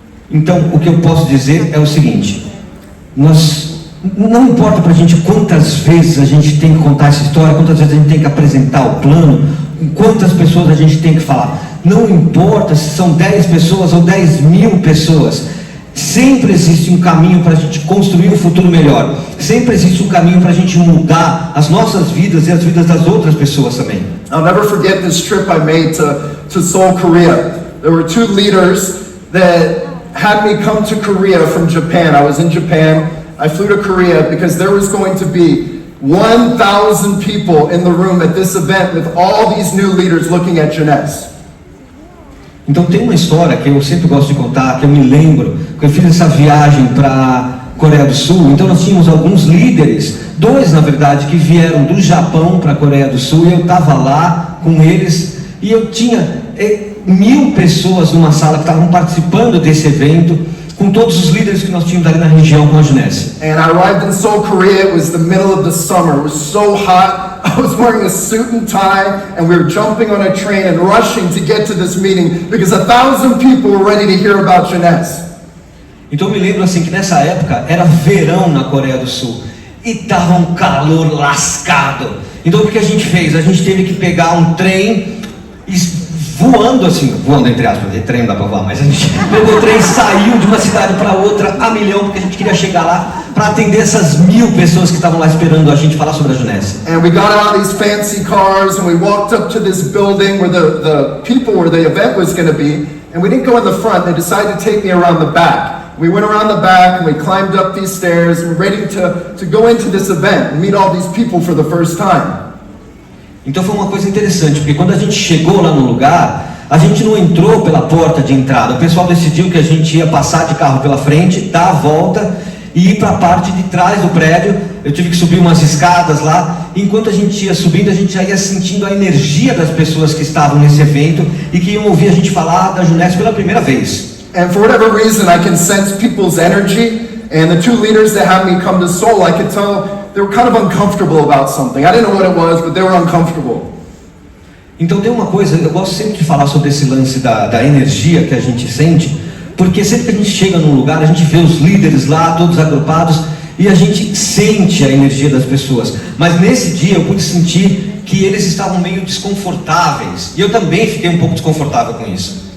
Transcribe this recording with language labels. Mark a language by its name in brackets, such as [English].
[Portuguese] Então, o que eu posso dizer é o seguinte: não importa pra gente quantas vezes a gente tem que contar essa história, quantas vezes a gente tem que apresentar o plano, quantas pessoas a gente tem que falar. Não importa se são 10 pessoas ou 10 mil pessoas. Sempre existe um caminho para a gente construir um futuro melhor. Sempre existe um caminho para a gente mudar as nossas vidas e as vidas das outras pessoas também. [English] I'll never forget this trip I made to Seoul, Korea. There were 2 leaders that had me come to Korea from Japan. I was in Japan. I flew to Korea because there was going to be 1,000 people in the room at this event with all these new leaders looking at Jeunesse. [Portuguese] Então tem uma história que eu sempre gosto de contar, que eu me lembro, que eu fiz essa viagem para Coreia do Sul. Então nós tínhamos alguns líderes, 2 na verdade, que vieram do Japão para a Coreia do Sul, e eu estava lá com eles, e eu tinha 1.000 pessoas numa sala que estavam participando desse evento, com todos os líderes que nós tínhamos ali na região com a Jeunesse. [English] And I arrived in Seoul, Korea. It was the middle of the summer. It was so hot. I was wearing a suit and tie, and we were jumping on a train and rushing to get to this meeting because 1,000 people were ready to hear about Jeunesse. [Portuguese] Então eu me lembro assim que nessa época era verão na Coreia do Sul e tava um calor lascado. Então o que a gente fez? A gente teve que pegar um trem e voando entre aspas, de trem não dá pra voar, mas a gente pegou o trem e saiu de uma cidade para outra a milhão, porque a gente queria chegar lá para atender essas 1.000 pessoas que estavam lá esperando a gente falar sobre a Jeunesse. [English] And we got out of these fancy cars and we walked up to this building where the event was going to be, and we didn't go in the front. They decided to take me around the back. We went around the back and we climbed up these stairs and we're ready to go into this event and meet all these people for the first time. [Portuguese] Então foi uma coisa interessante, porque quando a gente chegou lá no lugar, a gente não entrou pela porta de entrada. O pessoal decidiu que a gente ia passar de carro pela frente, dar a volta e ir para a parte de trás do prédio. Eu tive que subir umas escadas lá. Enquanto a gente ia subindo, a gente já ia sentindo a energia das pessoas que estavam nesse evento e que iam ouvir a gente falar da Jeunesse pela primeira vez. [English] And for whatever reason, I can sense people's energy. And the 2 leaders that had me come to Seoul, I could tell they were kind of uncomfortable about something. I didn't know what it was, but they were uncomfortable. [Portuguese] Então tem uma coisa, eu gosto sempre de falar sobre esse lance da energia que a gente sente, porque sempre que a gente chega num lugar, a gente vê os líderes lá, todos agrupados, e a gente sente a energia das pessoas. Mas nesse dia eu pude sentir que eles estavam meio desconfortáveis, e eu também fiquei um pouco desconfortável com isso.